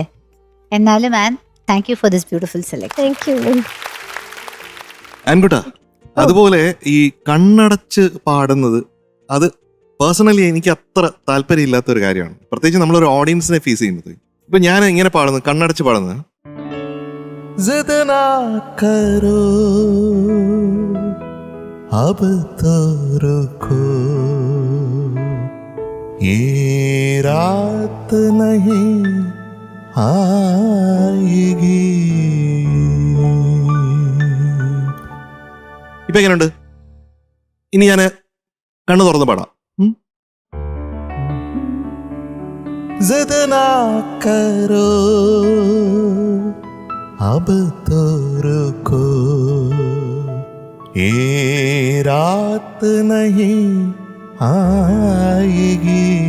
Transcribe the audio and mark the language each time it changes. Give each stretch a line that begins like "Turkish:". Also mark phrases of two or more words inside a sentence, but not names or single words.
English: എന്നാലും Thank you for this beautiful selection. Thank you.
Malayalam: ആൻകുട്ടാ, അതുപോലെ ഈ കണ്ണടച്ച് പാടുന്നത് അത് പേഴ്സണലി എനിക്ക് അത്ര താല്പര്യമില്ലാത്ത ഒരു കാര്യമാണ്. പ്രത്യേകിച്ച് നമ്മളൊരു ഓഡിയൻസിനെ ഫേസ് ചെയ്യുന്നത്. ഇപ്പൊ ഞാൻ ഇങ്ങനെ പാടുന്നത്, കണ്ണടച്ച് പാടുന്നത്
Hindi: जिद ना करो अब तो रुको, ये रात नहीं आएगी.
Malayalam: ഇപ്പൊ എങ്ങനെയുണ്ട്? ഇനി ഞാൻ കണ്ണു തുറന്ന് പാടാം.
Hindi: जिद ना करो अब तो रुको, ये रात नहीं आएगी.